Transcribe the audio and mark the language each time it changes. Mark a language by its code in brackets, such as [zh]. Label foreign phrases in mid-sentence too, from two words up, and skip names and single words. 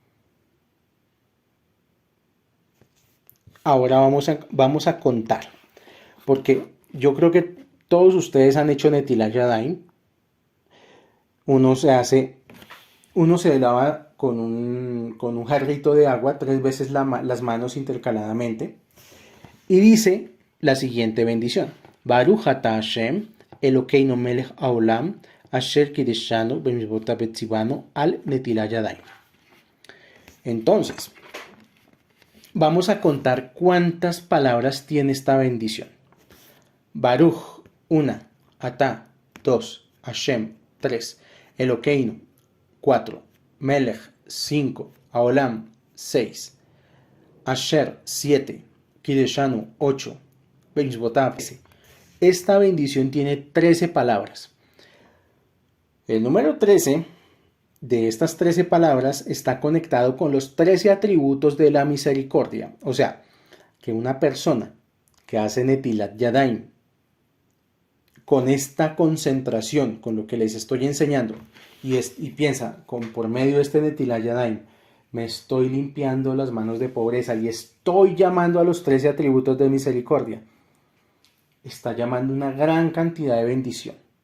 [es] Ahora vamos a contar, porque yo creo que todos ustedes han hecho [he] Netilat Yadayim. [es] Uno se lava con un jarrito de agua 3 veces las manos intercaladamente y dice la siguiente bendición: [he] ברוך אתה השם אלוקינו מלך העולם אשר קדשנו במצוותיו וציונו על נטילת ידיים. [es] Entonces, vamos a contar cuántas palabras tiene esta bendición. [he] ברוך, 1, אתה, 2, השם, 3, אלוקינו, 4, מלך, 5, העולם, 6, אשר, 7, קדשנו, 8, במצוותיו, 13. [es] Esta bendición tiene 13 palabras. El número 13 de estas 13 palabras está conectado con los 13 atributos de la misericordia. O sea, que una persona que hace [he] Netilat Yadayim [es] con esta concentración, con lo que les estoy enseñando, y piensa, por medio de este [he] Netilat Yadayim, [es] me estoy limpiando las manos de pobreza y estoy llamando a los 13 atributos de misericordia, está llamando una gran cantidad de bendición.